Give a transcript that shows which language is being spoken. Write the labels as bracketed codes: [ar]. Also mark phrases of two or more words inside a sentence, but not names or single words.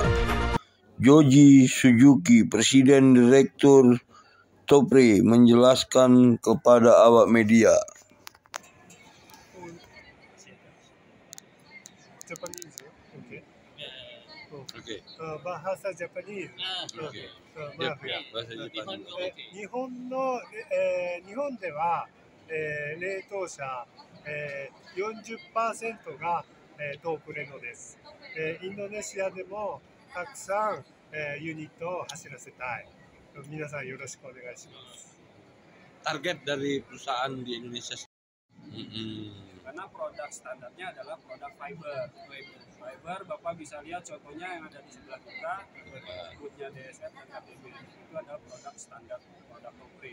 [id] Joji Suzuki, Presiden Direktur Topre, menjelaskan kepada awak media. Bahasa Japanese. bahasa Jepang. [ja] 日本では、冷凍車、40% が、トープレノです。インドネシアでもたくさん、ユニットを走らせたい。皆さんよろしくお願いします。 [id] Target dari perusahaan di Indonesia. Karena produk standarnya adalah produk fiber. Fiber, Bapak bisa lihat contohnya yang ada di sebelah kita, bootnya DSF dan KTB. Itu adalah produk standar, produk Topre.